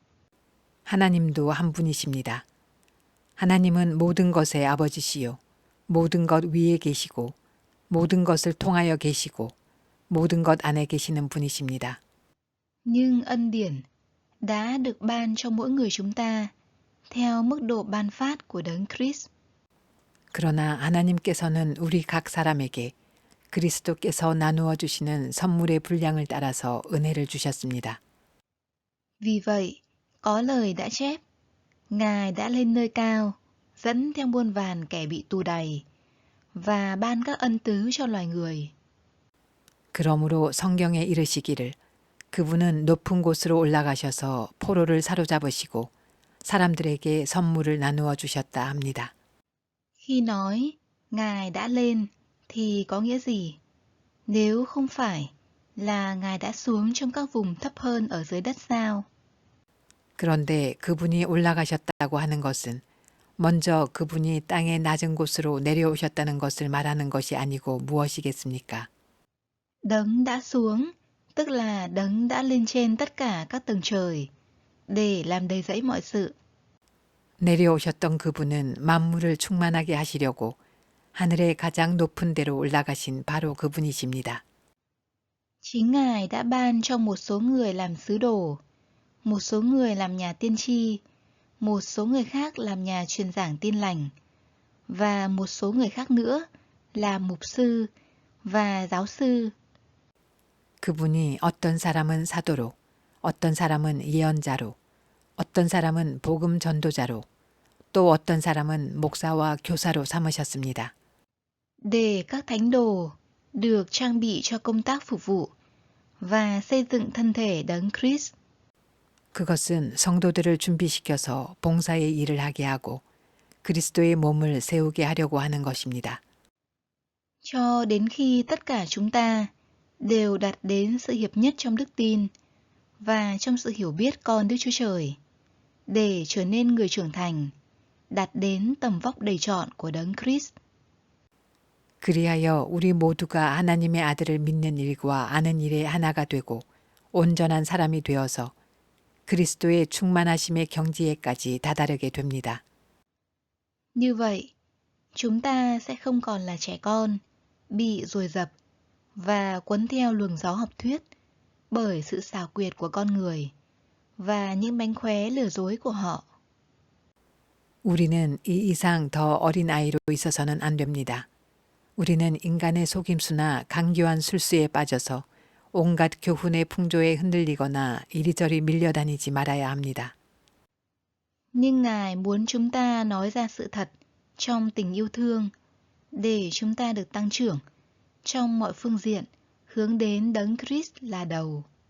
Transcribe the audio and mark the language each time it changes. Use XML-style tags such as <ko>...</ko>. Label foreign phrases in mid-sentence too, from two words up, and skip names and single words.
<ko>하나님도 한 분이십니다. 하나님은 모든 것의 아버지시요, 모든 것 위에 계시고, 모든 것을 통하여 계시고, 모든 것 안에 계시는 분이십니다.</ko> <vi>Nhưng ân điển đã được ban cho mỗi người chúng ta theo mức độ ban phát của Đấng Christ.</vi> <ko>그러나 하나님께서는 우리 각 사람에게 그리스도께서 나누어 주시는 선물의 분량을 따라서 은혜를 주셨습니다.</ko> <vi>Vì vậy, có lời đã chép, Ngài đã lên nơi cao, dẫn theo muôn vàn kẻ bị tù đày, và ban các ân tứ cho loài người.</vi> <ko>그러므로 성경에 이르시기를 그분은 높은 곳으로 올라가셔서 포로를 사로잡으시고 사람들에게 선물을 나누어 주셨다 합니다.</ko> <vi>Khi nói Ngài đã lên thì có nghĩa gì? Nếu không phải là Ngài đã xuống trong các vùng thấp hơn ở dưới đất sao?</vi> <ko>그런데 그분이 올라가셨다고 하는 것은 먼저 그분이 땅의 낮은 곳으로 내려오셨다는 것을 말하는 것이 아니고 무엇이겠습니까?</ko> <vi>Đấng đã xuống, tức là đấng đã lên trên tất cả các tầng trời để làm đầy dẫy mọi sự.</vi> <ko>내려오셨던 그분은 만물을 충만하게 하시려고 하늘의 가장 높은 데로 올라가신 바로 그분이십니다.</ko> <vi>Chính Ngài đã ban cho một số người làm sứ đồ, một số người làm nhà tiên tri, một số người khác làm nhà truyền giảng tin lành, và một số người khác nữa là mục sư và giáo sư.</vi> <ko>그분이 어떤 사람은 사도로, 어떤 사람은 예언자로, 어떤 사람은 복음 전도자로, 또 어떤 사람은 목사와 교사로 삼으셨습니다.</ko> <vi>Để các thánh đồ được trang bị cho công tác phục vụ và xây dựng thân thể đấng Christ.</vi> <ko>그것은 성도들을 준비시켜서 봉사의 일을 하게 하고 그리스도의 몸을 세우게 하려고 하는 것입니다.</ko> <vi>Cho đến khi tất cả chúng ta đều đạt đến sự hiệp nhất trong đức tin và trong sự hiểu biết con Đức Chúa Trời, để trở nên người trưởng thành, đạt đến tầm vóc đầy trọn của đấng Christ.</vi> <ko>그리하여 우리 모두가 하나님의 아들을 믿는 일과 아는 일에 하나가 되고 온전한 사람이 되어서 그리스도의 충만하심의 경지에까지 다다르게 됩니다.</ko> <vi>Như vậy, chúng ta sẽ không còn là trẻ con, bị ruồi rập và quấn theo luồng gió học thuyết bởi sự xảo quyệt của con người và những mánh khóe lừa dối của họ.</vi> <ko>우리는 이 이상 더 어린 아이로 있어서는 안 됩니다. 우리는 인간의 속임수나 강교한 술수에 빠져서 온갖 교훈의 풍조에 흔들리거나 이리저리 밀려다니지 말아야 합니다.</ko> <vi>Nhưng Ngài muốn chúng ta nói ra sự thật trong tình yêu thương để chúng ta được tăng trưởng trong mọi phương diện hướng đến đấng Christ là đầu.</vi>